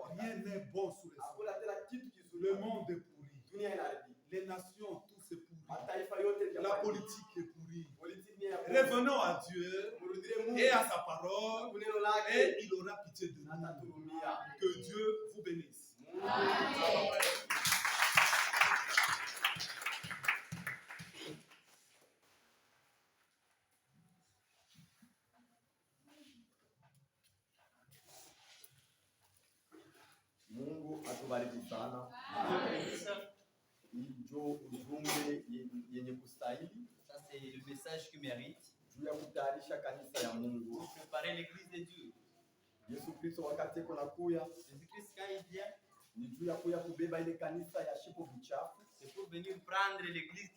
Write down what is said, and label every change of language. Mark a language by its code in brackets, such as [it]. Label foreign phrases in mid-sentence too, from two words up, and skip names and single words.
[fr] Rien n'est bon sous le ciel. Le monde est pourri. Les nations, tout c'est pourri. La politique est pourrie. Revenons à Dieu et à sa parole, et il aura pitié de nous. Que Dieu vous bénisse. [sw] Mungu atubariki sana. Ndio ujumbe yenye kustahili. [fr] Ça c'est le message qui mérite. [sw] Juu ya kutayarisha kanisa ya Mungu. [fr] Pour préparer l'église de Dieu. [sw] Yesu Kristo wakati kunakuya, [fr] Jésus-Christ quand il vient, [sw] ni juu ya kuya kubeba ile kanisa ya shipo vichafu. [fr] c'est pour venir prendre l'église qui